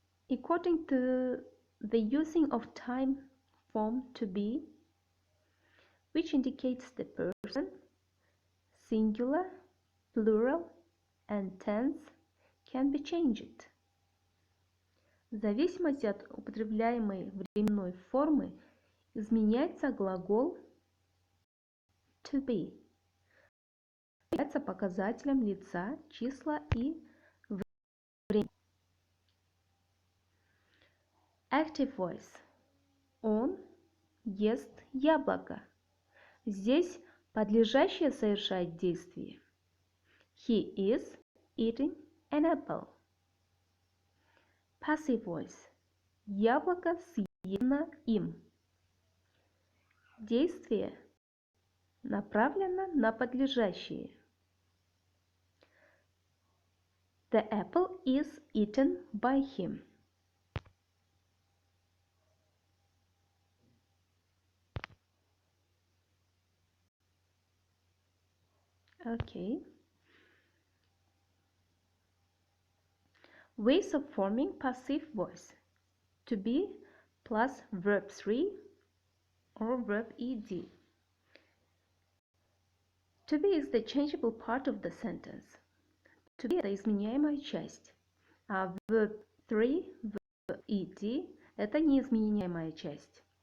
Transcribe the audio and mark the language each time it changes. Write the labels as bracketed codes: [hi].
[en] According to the using of time form to be, which indicates the person, singular, plural, and tense can be changed. [ru] В зависимости от употребляемой временной формы изменяется глагол to be, является показателем лица, числа и времени. [en] Active voice. [ru] Он ест яблоко. Здесь подлежащее совершает действие. [en] He is eating an apple. Passive voice. [ru] Яблоко съедено им. Действие направлено на подлежащее. [en] The apple is eaten by him. Okay. Ways of forming passive voice. To be plus verb 3 or verb ed. To be is the changeable part of the sentence. [ru] To be – это изменяемая часть, а verb 3, verb ed – это неизменяемая часть.